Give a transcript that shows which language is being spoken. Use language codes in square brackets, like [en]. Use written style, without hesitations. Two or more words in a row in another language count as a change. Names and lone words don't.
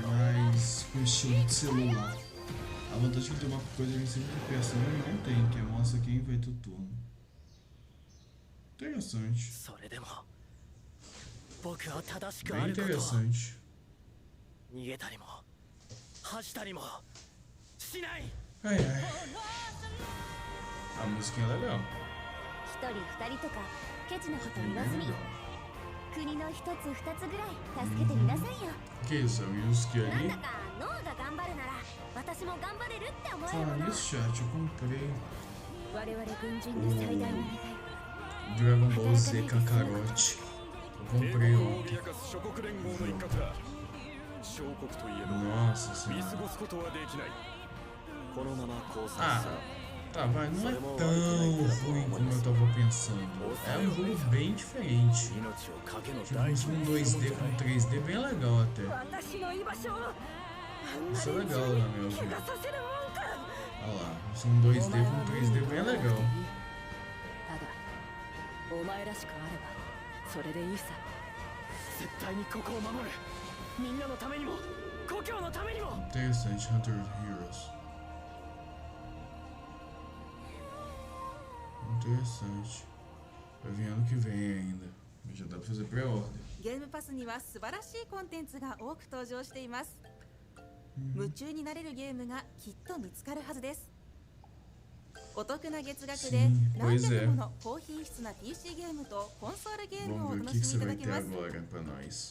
[pt] Mais com estilo de celular. A vantagem de ter uma coisa em cima de personagem não tem, que é mostra quem vai ter o turno. Interessante. Bem interessante. Ai ai. A música é legal. [ja] 一人二人とかケチなこと言わずに国の一つ二つぐらい助けてみなさいよ。 [pt] Que isso, é isso que [ja] なん [pt] ali? [ja] だか脳が頑張るなら私も頑張れるって思えるも [pt] Falando [ja] の。 [pt] nisso, chat, eu comprei [ja] 我々軍人で最大の願い。 [pt] Dragon Ball Z Kakarote. Eu comprei ontem. Nossa senhora. Ah, tá, vai, não é tão ruim como eu tava pensando. É um jogo bem diferente. Tipo, um 2D com 3D bem legal até. Isso é legal, na minha opinião. Olha lá, um 2D com 3D bem legal. [ja] お前らしくあればそれでいいさ。絶対にここを守る。みんなのためにも故郷のためにも。 [pt] Interessante, 100 Heroes. Interessante. Vai vir ano que vem ainda. Já dá pra fazer pré-order. [ja] ゲームパスには素晴らしいコンテンツが多く登場しています。夢中になれるゲームがきっと見つかるはずです。お得な月額で何百もの高品質な PC ゲームとコンソールゲームをお楽しみいただけます。